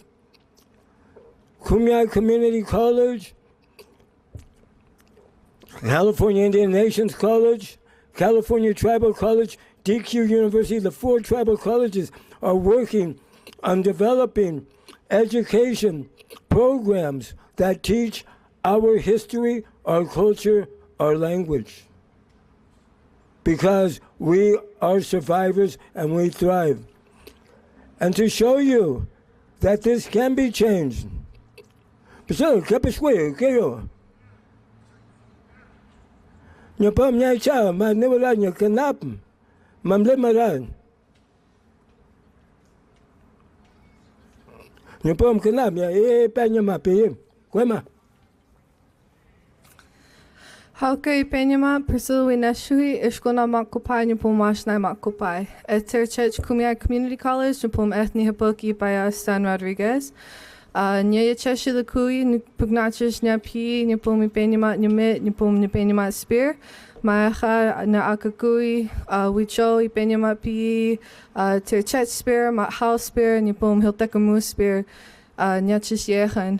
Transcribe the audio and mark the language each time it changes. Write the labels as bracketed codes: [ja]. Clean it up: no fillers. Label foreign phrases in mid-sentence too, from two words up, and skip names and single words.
[en] Kumeyaay Community College, California Indian Nations College, California Tribal College, DQ University, the 4 tribal colleges are working on developing education programs that teach our history, our culture, our language. Because we are survivors and we thrive. And to show you that this can be changed. [dih] Nyapam nyai cha ma nevela nyakanap mamle maran. Nyapam kanap ya panya ma pe kwema. Hauka I Penyama, Priscilla Wineshui, Ishkona Makupai, Nipum Washnai Makupai. [en] At Church Kumeyaay Community College, Nipum Ethni Hapoki by Stan Rodriguez. [dih] Nyaya Cheshi Lakui, Nipugnachish Nyapi, Nipum Penyama Nyamit, Nipum Nipenyama Spear. Maacha na Akakui, Wicho Ipenyama Pi, Terchet Spear, Mathal Spear, Nipum Hiltekamu Spear, Nyachish Yehan.